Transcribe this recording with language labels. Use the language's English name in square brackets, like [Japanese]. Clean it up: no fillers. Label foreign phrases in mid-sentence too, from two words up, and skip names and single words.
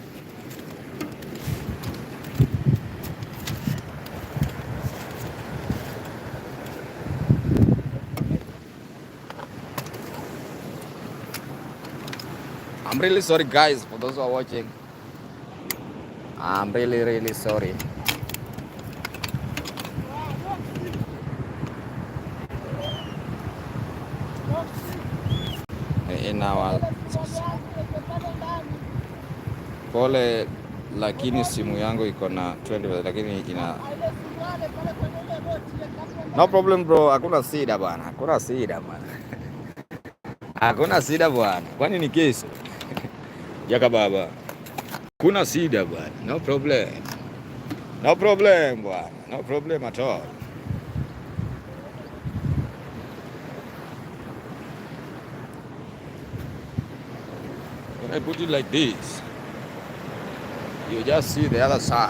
[English] I'm really sorry, guys, for those who are watching. I'm really sorry. [Swahili] Pole, lakini simu yangu iko na 20, lakini ina [English] no problem bro, [Swahili] hakuna shida bwana. Hakuna shida bwana. Hakuna shida bwana. Kwani ni kesi? Jaka baba. Kuna shida bwana. [English] No problem. No problem bwana. No problem at all. When I put it like this, you just see the other side.